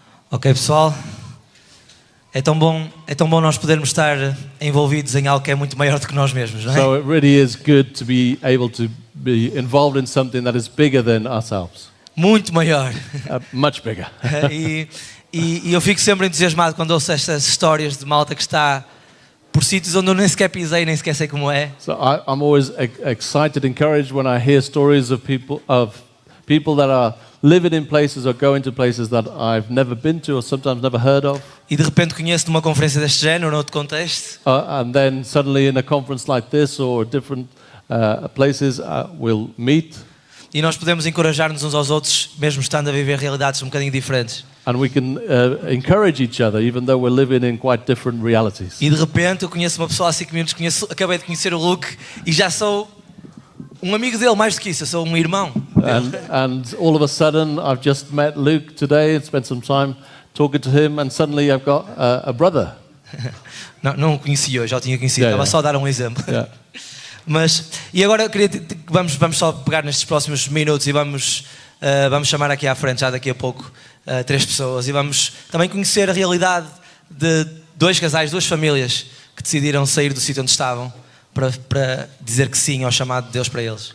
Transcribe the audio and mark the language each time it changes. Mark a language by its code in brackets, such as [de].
[pt] Ok, pessoal, é tão bom nós podermos estar envolvidos em algo que é muito maior do que nós mesmos, não é? [en] So it really is good to be able to be involved in something that is bigger than ourselves, [pt] Muito maior. [en] much bigger. [pt] E eu fico sempre entusiasmado quando ouço estas histórias de malta que está por sítios onde eu nem sequer pisei, nem sequer sei como é. [en] So I'm always excited, encouraged when I hear stories of people that are living in places or going to places that I've never been to or sometimes never heard of. [pt] E de repente conheço numa conferência deste género, noutro contexto. [en] And then suddenly in a conference like this or different places we'll meet. [pt] E nós podemos encorajar-nos uns aos outros, mesmo estando a viver realidades um bocadinho diferentes. [en] And we can encourage each other even though we're living in quite different realities. [pt] E de repente eu conheço uma pessoa há 5 minutos, acabei de conhecer o Luke e já sou um amigo dele, mais do que isso, eu sou um irmão. [en] And all of a sudden I've just met Luke today and spent some time talking to him and suddenly I've got a brother. [pt] Não o conhecia, eu já o tinha conhecido, estava só a dar um exemplo. [en] Yeah. [pt] E agora eu queria vamos só pegar nestes próximos minutos e vamos chamar aqui à frente, já daqui a pouco, 3 pessoas e vamos também conhecer a realidade de 2 casais, 2 famílias que decidiram sair do sítio onde estavam para dizer que sim ao chamado de Deus para eles.